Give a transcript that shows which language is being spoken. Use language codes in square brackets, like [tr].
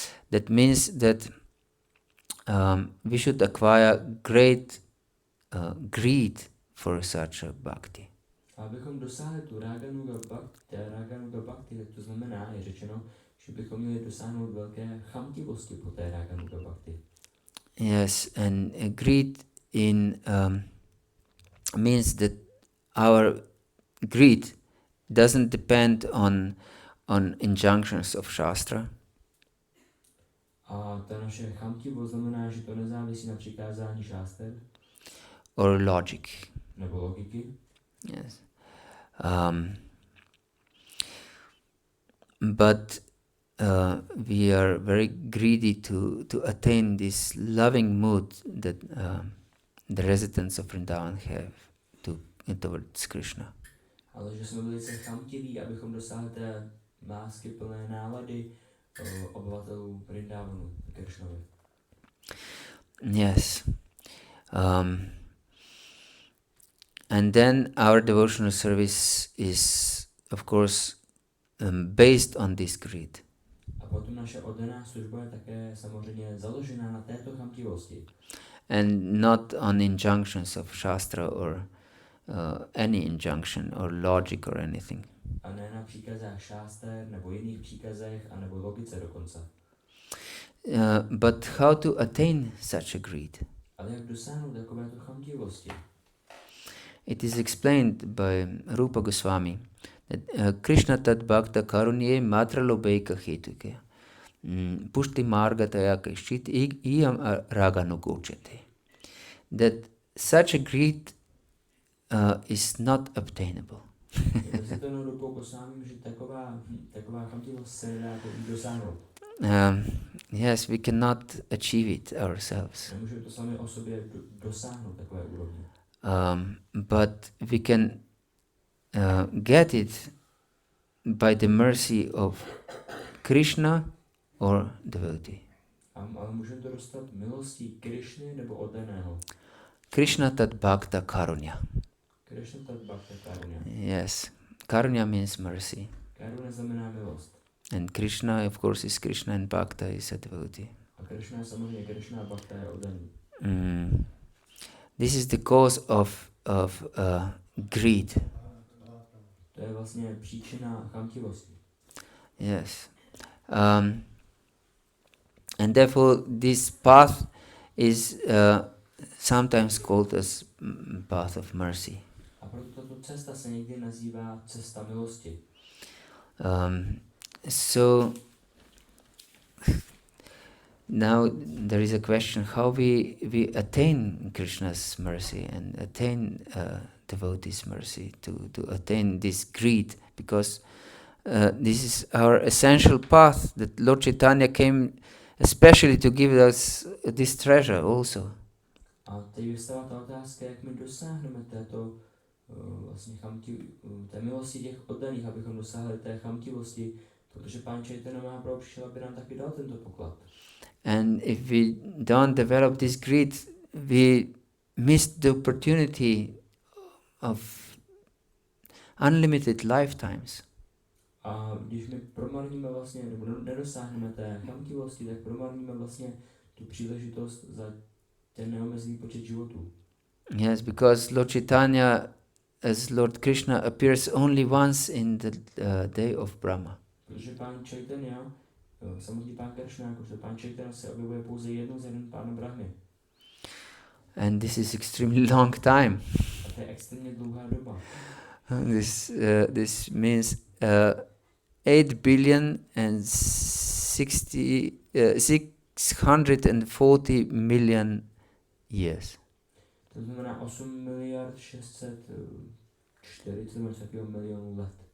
[en] That means that we should acquire great greed for such a bhakti. [cs] Abychom dosáhli tu raganuga bhakti, tak to znamená, je řečeno, že bychom měli dosáhnout velké chamtivosti po té raganuga bhakti. [en] Yes, and greed means that our greed doesn't depend on injunctions of Shastra. [cs] A ta naše chamtivost znamená, že to nezávisí na přikázání šáster. [en] Or logic. [cs] Nebo logiky. [en] Yes. But we are very greedy to attain this loving mood that the residents of Vrindavan have towards Krishna. [cs] Ale že jsme velice chamtiví, abychom dosáhli té lásky plné nálady obyvatelů Vrindavanu, Krishnovi. [en] Yes. And then our devotional service is, of course, based on this greed. [cs] A potom naše oddaná služba je také samozřejmě založená na této chamtivosti. [en] And not on injunctions of Shastra or any injunction or logic or anything. [cs] A ne na příkazách šáster nebo jiných příkazech a nebo logice dokonce. [en] But how to attain such a greed? [cs] Ale jak dosáhnout takovéto chamtivosti? [en] It is explained by Rupa Goswami that [sa] Krishna tad bhakta karunye matra lobeika hetuke pushti marga taya kashit iyam raganugochate. [en] That such a greed is not obtainable. [cs] Je to Rupa Goswami, že taková chamtivost se nedá dosáhnout. [en] Yes, we cannot achieve it ourselves. [cs] Nemůžeme to sami o sobě dosáhnout takové úrovně. [en] But we can get it by the mercy of Krishna or devotee. [cs] Ale můžeme to dostat milostí Krishny nebo oddaného. [sa] Krishna tad bhakta karunya. Krishna tad bhakta karunya. [en] Yes, karunya means mercy. [cs] Karuna znamená milost. [en] And Krishna, of course, is Krishna, and bhakta is a devotee. [cs] A Krishna je samozřejmě Krishna a bhakta je oddaný. [en] This is the cause of greed. [cs] To je vlastně příčina chamtivosti. [en] Yes. And therefore this path is sometimes called as path of mercy. [cs] A proto tato cesta se někdy nazývá cesta milosti. [en] So now there is a question how we attain Krishna's mercy and attain devotees' mercy to attain this greed, because this is our essential path that Lord Chaitanya came especially to give us this treasure also. [cs] A teď vystává ta otázka, jak my dosáhneme této vlastně té milosti těch oddaných, abychom dosáhli té chamtivosti, protože Pán Caitanya Mahaprabhu přišel, aby nám taky dal tento poklad. [en] And if we don't develop this greed, we miss the opportunity of unlimited lifetimes. [cs] A když my promarníme vlastně, nebo nedosáhneme té chamtivosti, tak promarníme vlastně tu příležitost za ten neomezený počet životů. [en] Yes, because Lord Chaitanya as Lord Krishna appears only once in the day of Brahma. [cs] Protože Pán Chaitanya, samotný Pán Krishna, jakožto Pán Chaitanya se objevuje pouze jednou za den Pána Brahmy. [en] And this is extremely long time. [cs] A to je extrémně dlouhá doba. [en] This means 640 million years. [cs] To znamená 8 miliard 640 milionů let.